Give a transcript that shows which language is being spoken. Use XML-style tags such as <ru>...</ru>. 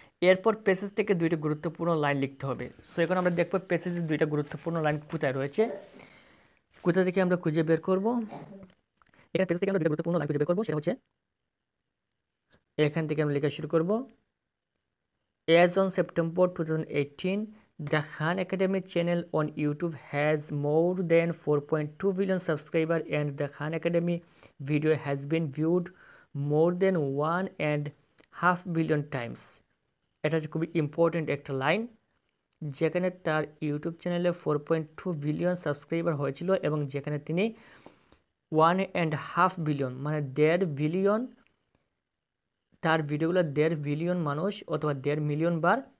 <bn>এরপর পেসেজ থেকে দুইটা গুরুত্বপূর্ণ লাইন লিখতে হবে। সো এখন আমরা দেখব পেসেজের দুইটা গুরুত্বপূর্ণ লাইন কোথায় রয়েছে, কোথা থেকে আমরা খুঁজে বের করব। এখানে পেজ থেকে আমরা দুটো গুরুত্বপূর্ণ লাইন খুঁজে বের করব, সেটা হচ্ছে এখান থেকে আমরা লেখা শুরু করব।</bn> <en>As on September 2018, the Khan Academy channel on YouTube has more than 4.2 billion subscribers and the Khan Academy video has been viewed more than 1.5 billion times.</en> <bn>এটা হচ্ছে খুবই ইম্পর্টেন্ট একটা লাইন, যেখানে তার ইউটিউব চ্যানেলে 4.2 বিলিয়ন সাবস্ক্রাইবার হয়েছিল এবং যেখানে তিনি 1.5 বিলিয়ন মানে 1.5 বিলিয়ন, তার ভিডিওগুলো 1.5 বিলিয়ন মানুষ অথবা 1.5 মিলিয়ন বার</bn>